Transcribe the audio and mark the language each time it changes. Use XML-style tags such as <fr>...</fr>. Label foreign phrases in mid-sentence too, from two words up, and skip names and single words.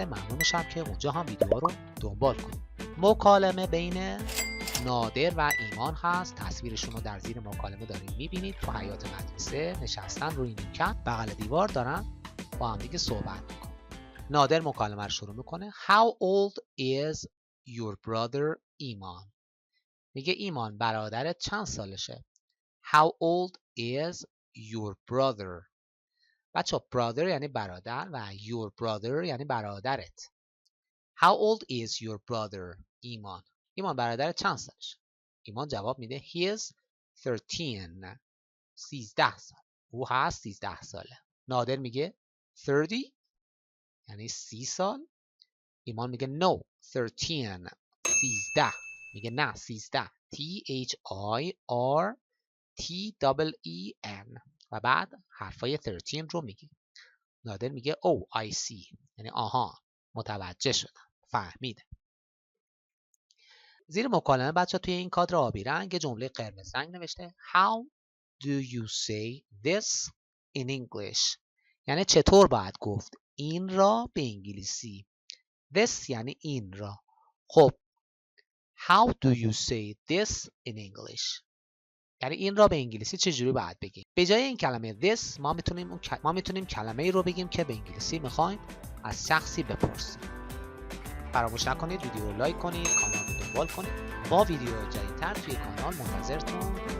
<fa>ممنون میشم که اونجا هم ویدیو رو دنبال کنید. مکالمه بین نادر و ایمان هست. تصویرشون رو در زیر مکالمه دارید میبینید. تو حیاط مدرسه نشستن روی نیمکت بغل دیوار دارن با هم دیگه صحبت میکنن. نادر مکالمه رو شروع میکنه.</fa> <en>How old is your brother ایمان؟</en> <fa>میگه ایمان برادرت چند سالشه؟</fa> <en>How old is your brother؟</en> <fa>بچه brother یعنی برادر و</fa> <en>your brother</en> <fa>یعنی برادرت.</fa> <en>How old is your brother ایمان؟</en> <fa>ایمان برادرت چند سالشه؟ ایمان جواب میده</fa> <en>he is 13.</en> <fa>13 سال. او هست 13 ساله. نادر میگه 30 یعنی 30 سال. ایمان میگه no 13. 13 میگه نه 13. THIRTEEN و بعد حرفای 13 رو میگه. نادر میگه</fa> <en>oh I see</en> <fa>یعنی آها متوجه شدم، فهمیدم. زیر مکالمه بچه توی این کادر آبی رنگ جمله قرمز رنگ نوشته</fa> <en>How do you say this in English؟</en> <fa>یعنی چطور باید گفت این را به انگلیسی. This یعنی این را.</fa> <en>خب How do you say this in English؟</en> <fa>یعنی این را به انگلیسی چجوری باید بگیم؟ به جای این کلمه this ما میتونیم کلمه ای رو بگیم که به انگلیسی میخوایم از شخصی بپرسیم. فراموش نکنید ویدیو رو لایک کنید، کانال رو دنبال کنید. با ویدیو جدیدتر توی کانال منتظرتون هستم.</fa>